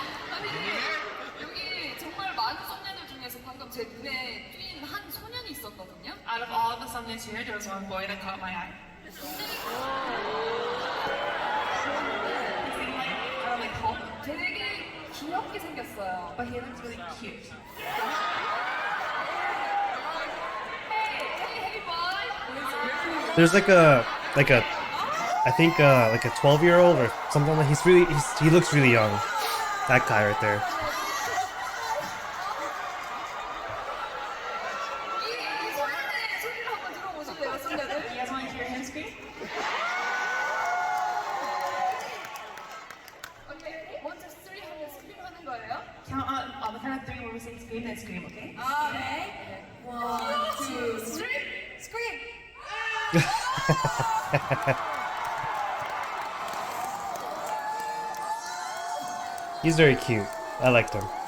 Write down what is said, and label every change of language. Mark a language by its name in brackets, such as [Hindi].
[Korean] 아니 여기 정말 많은 소녀들 중에서 방금 제 눈에 띈 한 소년이 있었거든요. [English] Out of all the Sonias here, there was one boy that caught my eye. He seemed like, like Hulk, [Korean] 되게 귀엽게 생겼어요. [English] but he looks really cute. Hey boy. There's like a I think like a 12-year-old or something like he looks really young. That guy right there. [Korean] 이 소년의 소리를 한번 들어보실래요, 소녀들? [English] You guys want to hear him scream? 오케이. [Korean] 먼저 3 하면 스크림 하는 거예요? [English] Count on the count of three when we say scream, then scream, okay? [Korean] 아, 네. 1, 2, 3. 스크림. [English] He's very cute. I liked him.